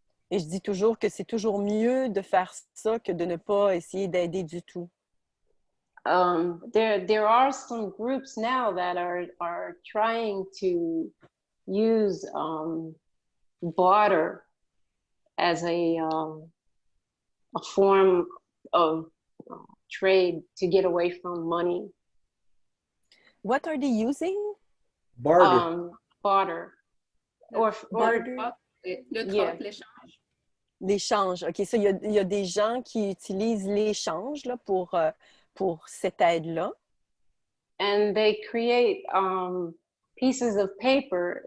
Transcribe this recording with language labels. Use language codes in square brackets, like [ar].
[fr] Et je dis toujours que c'est toujours mieux de faire ça que de ne pas essayer d'aider du tout. [en] There are some groups now that are trying to use barter as a form of trade to get away from money. What are they using? Barter. Barter. Barter. [fr] Le [en] Yeah. [fr] troc, l'échange. L'échange. OK, ça, il y a des gens qui utilisent l'échange là, pour cette aide-là. [en] And they create pieces of paper.